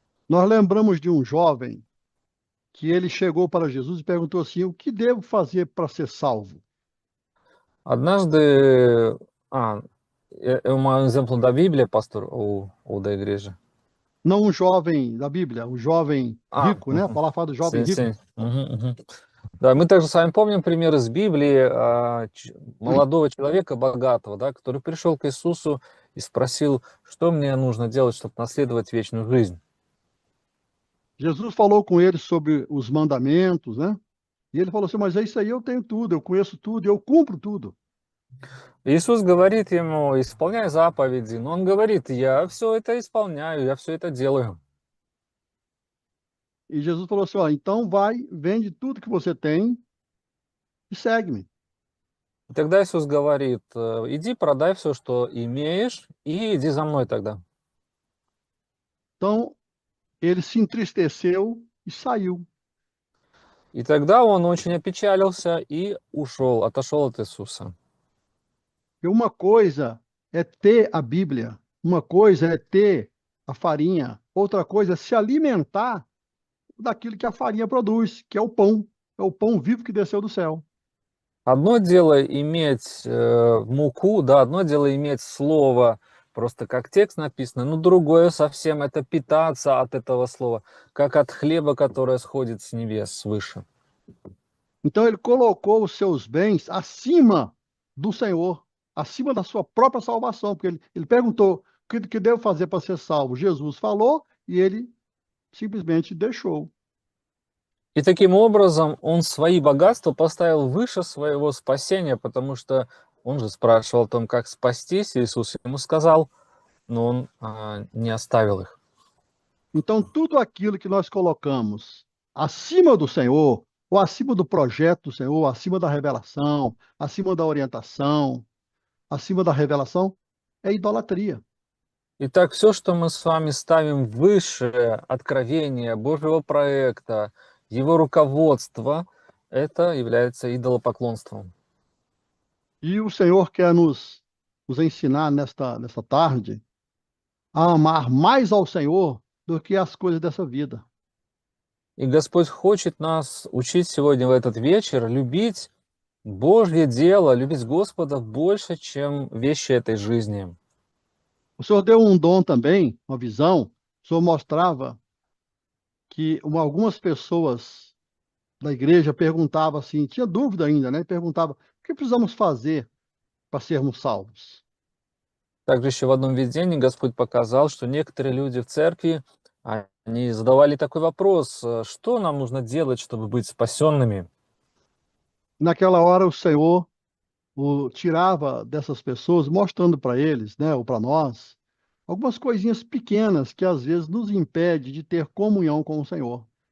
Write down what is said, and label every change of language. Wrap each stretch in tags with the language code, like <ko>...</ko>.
<pt>Nós lembramos de um jovem que ele chegou para Jesus e perguntou assim: o que devo fazer para ser salvo?</pt> <ru>Однажды,</ru> <pt>é um exemplo da Bíblia, pastor, ou da igreja? Não um jovem da Bíblia, um jovem rico, né? A Мгм. palavra fala do jovem Sim, rico. sim. Мгм, мгм.</pt> <ru>Да, мы также с вами помним пример из Библии молодого человека богатого, да, который пришел к Иисусу и спросил, что мне нужно делать, чтобы наследовать вечную жизнь.</ru> <pt>Jesus falou com ele sobre os mandamentos, né? E ele falou assim: mas é isso aí, eu tenho tudo, eu conheço tudo, eu cumpro tudo.</pt> <ru>Иисус говорит ему, исполняй заповеди, но он говорит, я все это исполняю, я все это делаю.</ru> <pt>E Jesus falou assim: ó, então vai, vende tudo que você tem e segue-me.</pt> <ru>И тогда Иисус говорит, иди продай все, что имеешь, и иди за мной тогда.</ru> <pt>Então ele se entristeceu e saiu.</pt> <ru>И тогда он очень опечалился и ушел, отошел от Иисуса.</ru> <pt>E uma coisa é ter a Bíblia, uma coisa é ter a farinha, outra coisa é se alimentar daquilo que a farinha produz, que é o pão vivo que desceu do céu.</pt> <ru>Одно дело иметь муку, да, одно дело иметь слово, просто как текст написано, но другое совсем это питаться от этого слова, как от хлеба, которое сходит с небес свыше.</ru> <pt>Então ele colocou os seus bens acima do Senhor, acima da sua própria salvação, porque ele perguntou: o que devo fazer para ser salvo? Jesus falou e ele simplesmente deixou.</pt> <ru>И таким образом он свои богатства поставил выше своего спасения, потому что он же спрашивал о том, как спастись, Иисус ему сказал, но он не оставил их.</ru> <pt>Então, tudo aquilo que nós colocamos acima do Senhor, ou acima do projeto do Senhor, acima da revelação, acima da orientação, acima da revelação, é idolatria.</pt> <ru>Итак, все, что мы с вами ставим выше откровения Божьего проекта, его руководства, это является идолопоклонством.</ru> <pt>E o Senhor quer nos ensinar nesta tarde a amar mais ao Senhor do que as coisas dessa vida.</pt> <ru>И Господь хочет нас учить сегодня в этот вечер любить Божье дело, любить Господа больше, чем вещи этой жизни.</ru> <pt>O Senhor deu um dom também, uma visão. O Senhor mostrava que algumas pessoas da igreja perguntavam assim, tinha dúvida ainda, né? Perguntava: o que precisamos fazer para sermos salvos?</pt> <ru>Также еще в одном видении Господь показал, что некоторые люди в церкви, они задавали такой вопрос, что нам нужно делать, чтобы быть спасенными?</ru> <pt>Naquela hora, o Senhor tirava dessas pessoas, mostrando para eles, né, ou para nós, algumas coisinhas pequenas que às vezes nos impede de ter comunhão com o Senhor.</pt>